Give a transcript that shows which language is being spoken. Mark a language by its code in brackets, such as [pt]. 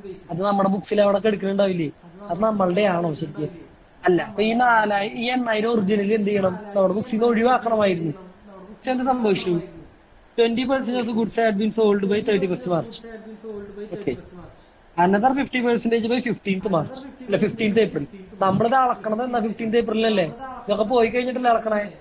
[ml] അത് നമ്മുടെ ബുക്സിൽ അവിടെ എടുക്കുന്നുണ്ടാവില്ലേ? അത് നമ്മളുടെ ആണോ ശരിക്കും? അല്ല. അപ്പൊ ഈ 8,000 ഒറിജിനലി എന്ത് ചെയ്യണം? നമ്മുടെ ബുക്സിൽ നിന്ന് ഒഴിവാക്കണമായിരുന്നു. പക്ഷെ എന്ത് സംഭവിച്ചു? [en] 20% of the goods had been sold by 31st March. Okay. Another 50% by 15th March. [ml] അല്ല, [en] 15th April. [ml] നമ്മളിത് അളക്കണത് എന്നാ 15th April അല്ലേ? ഇതൊക്കെ പോയി കഴിഞ്ഞിട്ടല്ലേ അളക്കണേ.